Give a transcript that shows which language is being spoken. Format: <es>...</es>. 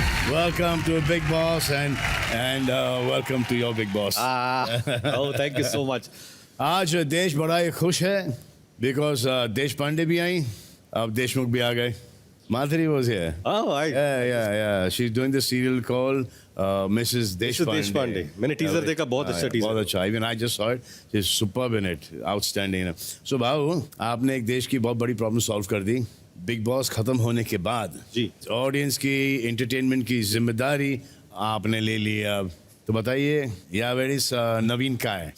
<en>Welcome to Big Boss and welcome to your Big Boss. Oh, thank you so much.</en> <hi>आज देश बड़ा ही खुश है because देश पांडे भी आई, अब देशमुख भी आ गए।</hi> <en>Madhuri was here. Oh, Yeah. She's doing the serial called Mrs. Deshpande.</en> <hi>मैंने टीजर देखा, बहुत अच्छा टीजर। बहुत अच्छा।</hi> <en>Even I just saw it. She's superb in it. Outstanding.</en> <hi>So भाऊ, आपने एक देश की बहुत बड़ी प्रॉब्लम सॉल्व कर दी। बिग बॉस खत्म होने के बाद जी, ऑडियंस की एंटरटेनमेंट की जिम्मेदारी आपने ले ली। अब तो बताइए या वेरी नवीन का है?</hi>